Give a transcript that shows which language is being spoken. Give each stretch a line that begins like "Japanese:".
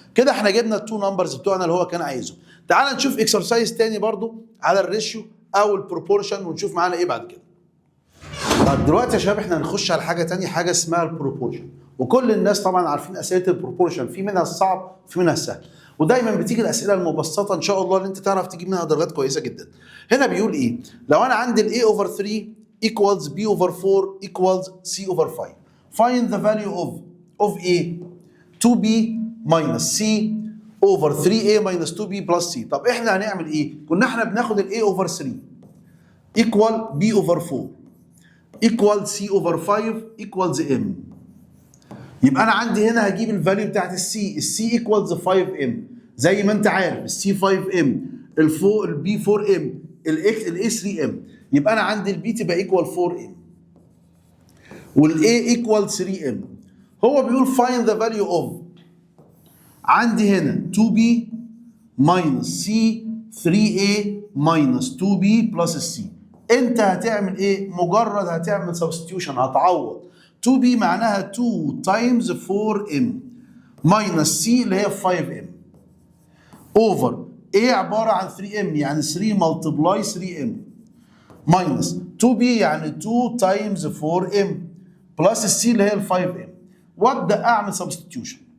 Arabic: كده احنا جبنا التو نمبرز بتوعنا اللي هو كان عايزهم. تعال نشوف اكسرسايز تاني برضو على الريشيو او البروبورشن ونشوف معانا ايه بعد كده. طب دلوقتي يا شباب احنا هنخش على حاجه تانية، حاجه اسمها البروبورشن. وكل الناس طبعا عارفين اسئله البروبورشن، في منها الصعب وفي منها السهل، ودايما بتيجي الاسئله المبسطه ان شاء الله اللي انت تعرف تجيب منها درجات كويسه جدا.
English: هنا بيقول ايه؟
Arabic: لو انا عندي ال
English: a over 3 equals b over 4 equals c over 5 find the value of a 2b minus c over 3a minus 2b plus c.
Arabic: طب احنا هنعمل ايه؟ كنا احنا بناخد ال
English: a over 3 equal b over 4 equal c over 5 equals m.
Arabic: يبقى انا عندي هنا هجيب الفاليو بتاعت السي ايكوالز 5m زي ما انت عارف السي 5m الفوق البي 4m الاي 3m. يبقى انا عندي البي تبقى ايكوال 4m والاي ايكوال 3m. هو بيقول
English: find the value of عندي هنا 2b minus c 3a minus 2b plus c.
Arabic: انت هتعمل ايه؟ مجرد هتعمل substitution هتعوض. 2b معناها 2 تايمز 4m ماينس c اللي هي 5m اوفر a عباره عن 3m يعني 3 ملتبلاي 3m ماينس 2b يعني 2 تايمز 4m بلس السي اللي هي ال 5m وابدا اعمل سبستيوشن.